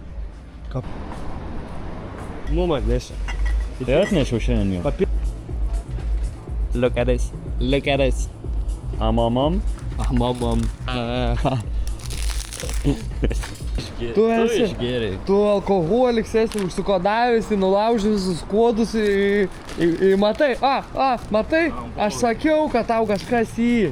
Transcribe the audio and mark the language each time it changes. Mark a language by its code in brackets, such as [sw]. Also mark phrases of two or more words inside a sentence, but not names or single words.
[lt] Mum atnešė. Tai atnešiau šiandien jau. [en] Look at this. Look at this. Mamam. Mamam. [lt] Tu išgėrei. Tu alkoholis esi užsikodavęs, nulaužęs visus kodus į matai. Matai? Aš sakiau, kad tau kažkas į.